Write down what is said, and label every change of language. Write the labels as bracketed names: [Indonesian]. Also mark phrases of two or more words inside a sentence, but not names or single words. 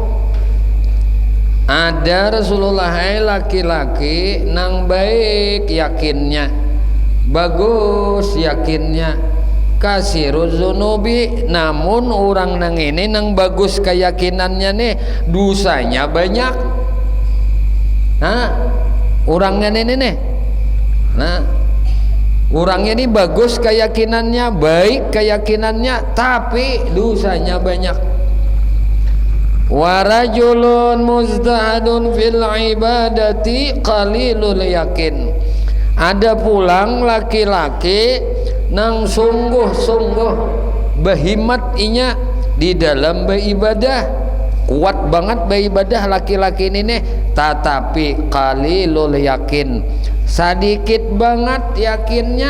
[Banjar] ada Rasulullah laki-laki nang baik yakinnya, bagus yakinnya, [Arabic] kasiruz zunubi, [Banjar] namun orang nang ini nang bagus keyakinannya nih dosanya banyak. Nah orangnya ini nih, nah orangnya ini bagus keyakinannya, baik keyakinannya, tapi dosanya banyak. [Arabic] Wa rajulun mustahadun fil ibadati qalilul yakin, [Banjar] ada pulang laki-laki nang sungguh-sungguh behimat inya di dalam beribadah, kuat banget beribadah laki-laki ini nih, tetapi [Arabic] qalilul yakin, [Banjar] sedikit banget yakinnya.